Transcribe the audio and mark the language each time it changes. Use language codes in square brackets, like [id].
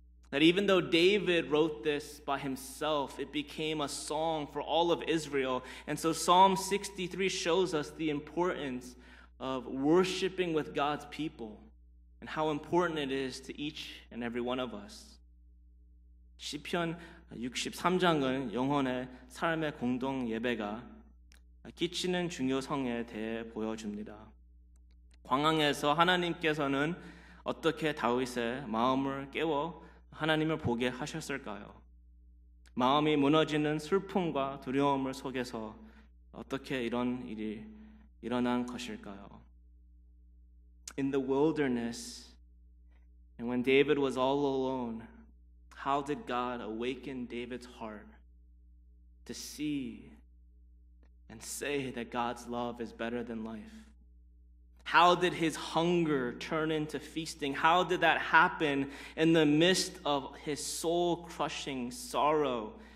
[en] That even though David wrote this by himself, it became a song for all of Israel. And so Psalm 63 shows us the importance of worshiping with God's people and how important it is to each and every one of us. [ko] 시편 63장은 영혼의 삶의 공동 예배가 끼치는 중요성에 대해 보여줍니다. 광야에서 하나님께서는 어떻게 다윗의 마음을 깨워 하나님을 보게 하셨을까요? 마음이 무너지는 슬픔과 두려움을 속에서 어떻게 이런 일이 일어난 것일까요? [en] In the wilderness, and when David was all alone, how did God awaken David's heart to see and say that God's love is better than life? How did his hunger turn into feasting? How did that happen in the midst of his soul-crushing sorrow?